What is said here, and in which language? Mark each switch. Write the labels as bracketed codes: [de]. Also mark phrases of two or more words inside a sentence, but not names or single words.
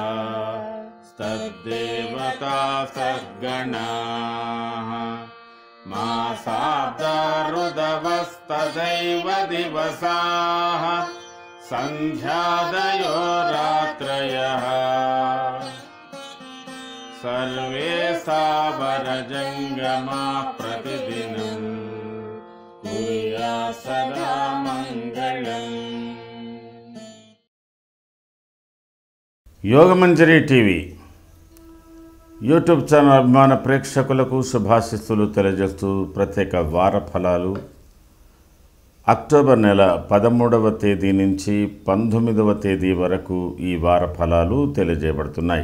[sa] तद्देवता सद्गणाः मासाब्दा ऋदवस्तदैव दिवसाः सन्ध्यादयो रात्रयः सर्वे सावरजङ्गमाः प्रतिदिनं कुर्यात् सदा मङ्गलम्। [te] యోగమంజరి టీవీ యూట్యూబ్ ఛానల్ అభిమాన ప్రేక్షకులకు శుభాశిస్సులు తెలియజేస్తూ ప్రత్యేక వార ఫలాలు అక్టోబర్ నెల 13వ తేదీ నుంచి 19వ తేదీ వరకు ఈ వార ఫలాలు తెలియజేయబడుతున్నాయి.